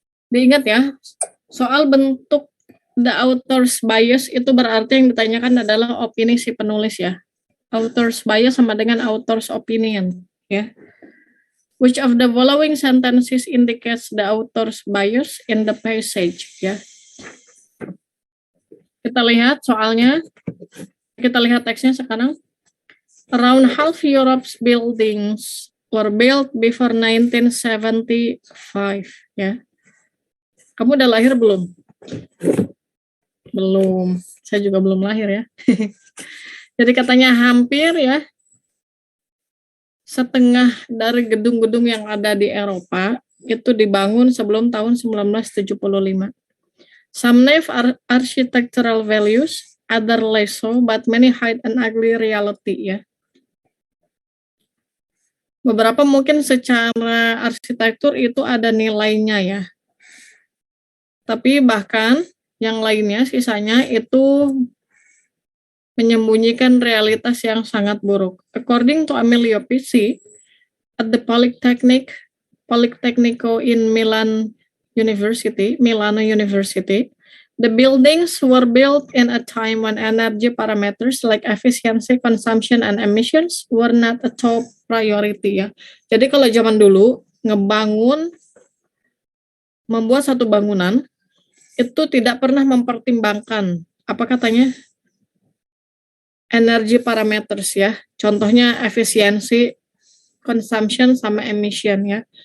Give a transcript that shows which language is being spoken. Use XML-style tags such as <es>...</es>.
<id>Diingat ya, soal bentuk the author's bias itu berarti yang ditanyakan adalah opini si penulis ya. Author's bias sama dengan author's opinion ya.</id> <en>Which of the following sentences indicates the author's bias in the passage ya.</en> <id>Kita lihat soalnya. Kita lihat teksnya sekarang.</id> <en>Around half Europe's buildings were built before 1975 ya.</en> <id>Kamu udah lahir belum? Belum. Saya juga belum lahir ya. Jadi katanya hampir ya, setengah dari gedung-gedung yang ada di Eropa itu dibangun sebelum tahun 1975.</id> <en>Some have architectural values, other less so, but many hide an ugly reality ya.</en> <id>Beberapa mungkin secara arsitektur itu ada nilainya ya. Tapi bahkan yang lainnya, sisanya itu menyembunyikan realitas yang sangat buruk.</id> <en>According to Emilio Pizzi, at the Politecnico in Milano University, the buildings were built in a time when energy parameters like efficiency, consumption, and emissions were not a top priority ya.</en> <id>Jadi kalau zaman dulu membuat satu bangunan itu tidak pernah mempertimbangkan apa katanya energy parameters ya. Contohnya efisiensi, consumption sama emission ya.</id>